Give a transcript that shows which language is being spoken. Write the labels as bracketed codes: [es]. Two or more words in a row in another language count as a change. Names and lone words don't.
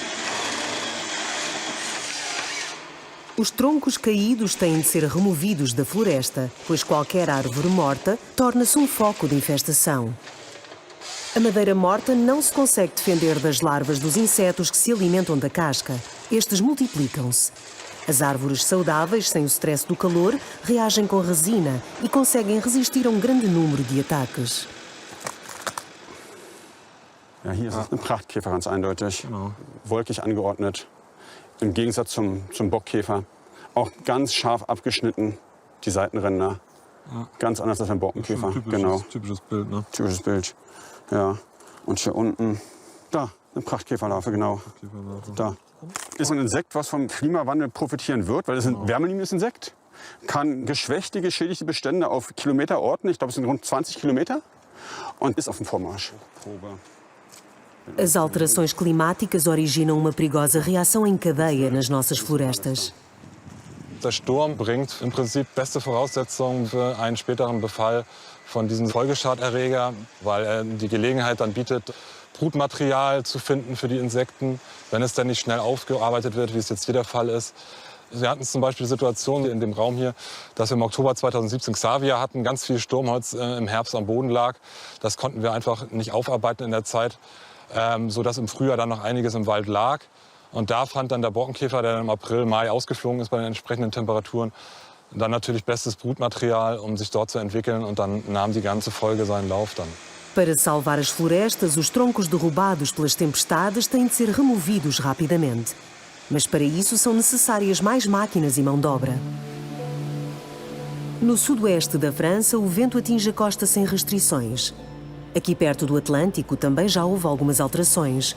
[pt] Os troncos caídos têm de ser removidos da floresta, pois qualquer árvore morta torna-se um foco de infestação. A madeira morta não se consegue defender das larvas dos insetos que se alimentam da casca. Estes multiplicam-se. As árvores saudáveis, sem o stress do calor, reagem com resina e conseguem resistir a um grande número de ataques. [de] Ja, hier ist es eine Prachtkäfer, ganz eindeutig. Genau. Wolkig angeordnet. Im Gegensatz zum Bockkäfer. Auch ganz scharf abgeschnitten, die Seitenränder. Ja. Ganz anders als beim Borkenkäfer. Typisches Bild, ne? Typisches Bild. Ja. Und hier unten, da, eine Prachtkäferlarve, genau. Da. Ist ein Insekt, was vom Klimawandel profitieren wird, weil es ein wärmeliebendes Insekt. Kann geschwächte, geschädigte Bestände auf Kilometer orten. Ich glaube, es sind rund 20 Kilometer. Und ist auf dem Vormarsch. [pt] As alterações climáticas originam uma perigosa reação em cadeia nas nossas florestas. [de] Der Sturm bringt im Prinzip beste Voraussetzungen für einen späteren Befall von diesem Folgeschaderreger, weil er die Gelegenheit dann bietet, Brutmaterial zu finden für die Insekten, wenn es dann nicht schnell aufgearbeitet wird, wie es jetzt hier der Fall ist. Wir hatten zum Beispiel die Situation in dem Raum hier, dass wir im Oktober 2017 Xavier hatten, ganz viel Sturmholz im Herbst am Boden lag. Das konnten wir einfach nicht aufarbeiten in der Zeit, sodass im Frühjahr dann noch einiges im Wald lag. Und da fand dann der Borkenkäfer, der dann im April, Mai ausgeflogen ist bei den entsprechenden Temperaturen, dann natürlich bestes Brutmaterial, um sich dort zu entwickeln. Und dann nahm die ganze Folge seinen Lauf dann. [pt] Para salvar as florestas, os troncos derrubados pelas tempestades têm de ser removidos rapidamente. Mas para isso são necessárias mais máquinas e mão de obra. No sudoeste da França, o vento atinge a costa sem restrições. Aqui perto do Atlântico também já houve algumas alterações.